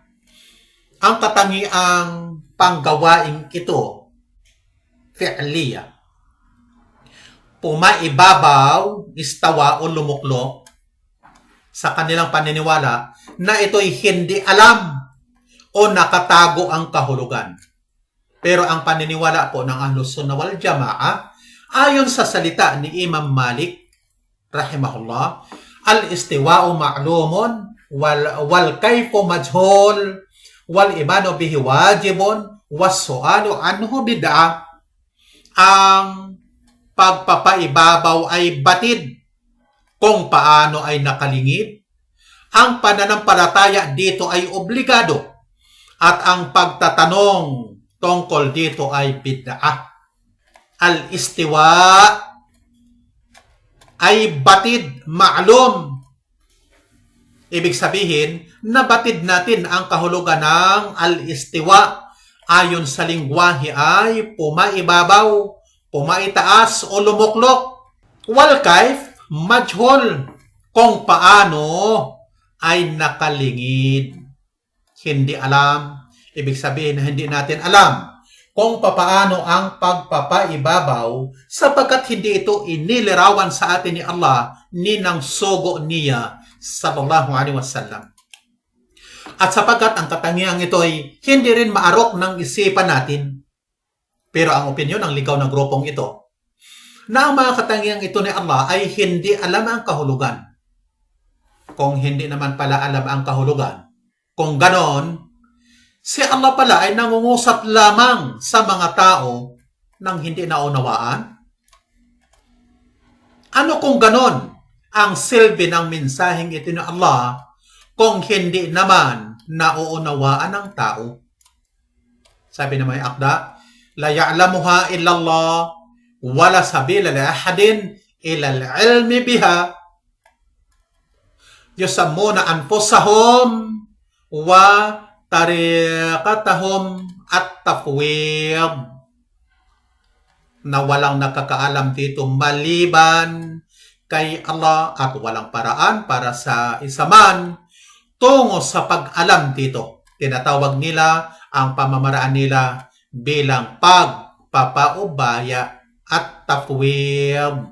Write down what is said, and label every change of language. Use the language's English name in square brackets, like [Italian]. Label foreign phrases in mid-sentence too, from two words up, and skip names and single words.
[Filipino] Ang katangiang panggawaing ito, fi'liya, pumaibabaw, istawa o lumuklok, sa kanilang paniniwala na ito'y hindi alam o nakatago ang kahulugan. Pero ang paniniwala po ng [Arabic] أهل السنة والجماعة, [Filipino] ayon sa salita ni [Arabic] Imam Malik, rahimahullah, الاستواء معلوم والكيف مجهول والإيمان به واجب والسؤال عنه بدعة. [Filipino] Ang pagpapaibabaw ay batid, kung paano ay nakalingid. Ang pananampalataya dito ay obligado at ang pagtatanong tungkol dito ay bid'ah. Al-istiwa ay batid, ma'lum. Ibig sabihin, nabatid natin ang kahulugan ng al-istiwa. Ayon sa lingwahe ay pumaibabaw, pumaitaas o lumuklok. [Arabic] والكيف مجهول, [Filipino] kung paano ay nakalingid. Hindi alam. Ibig sabihin na hindi natin alam kung paano ang pagpapaibabaw sapagkat hindi ito inilarawan sa atin ni Allah ni ng sugo niya [Arabic] صلى الله عليه وسلم. [Filipino] At sapagkat ang katangiang ito ay hindi rin maarok ng isipan natin. Pero ang opinyon ng ligaw ng grupong ito na ang mga katangiang ito ni Allah ay hindi alam ang kahulugan. Kung hindi naman pala alam ang kahulugan, kung ganon, si Allah pala ay nangungusap lamang sa mga tao nang hindi naunawaan? Ano kung ganon ang silbi ng mensaheng ito ni Allah kung hindi naman nauunawaan ng tao? Sabi na may akda, [Arabic] لا يعلمها إلا الله ولا سبيل لأحد إلى العلم بها يسمون أنفسهم وطريقتهم التفويض, [Filipino] na walang nakakaalam dito maliban kay Allah at walang paraan para sa isa man tungo sa pag-alam dito. Tinatawag nila ang pamamaraan nila bilang pagpapaubaya at tafwid.